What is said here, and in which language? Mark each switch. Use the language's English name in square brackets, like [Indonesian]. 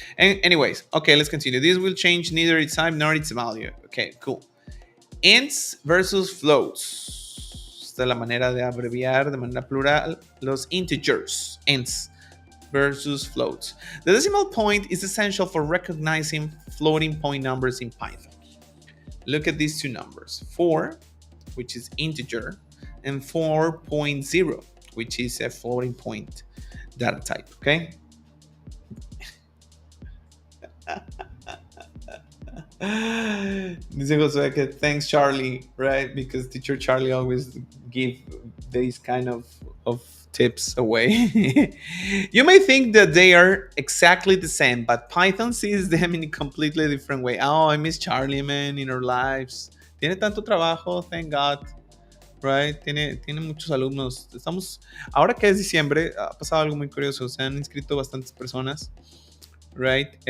[English] Anyways, okay, let's continue. This will change neither its type nor its value. Okay, cool. Ints versus floats. [Spanish] Esta es la manera de abreviar de manera plural los integers. [English] Ints versus floats. The decimal point is essential for recognizing floating point numbers in Python. Look at these two numbers. 4, which is integer, and 4.0, which is a floating point data type, okay? [Spanish] Dice Josué que [English] thanks Charlie, right? Because teacher Charlie always give these kind of tips away. You may think that they are exactly the same, but Python sees them in a completely different way. Oh, I miss Charlie, man, in our lives. [Spanish] Tiene tanto trabajo, [English] thank God. Right? [Spanish] Tiene muchos alumnos. Ahora que es diciembre, ha pasado algo muy curioso. Se han inscrito bastantes personas. [English] Right?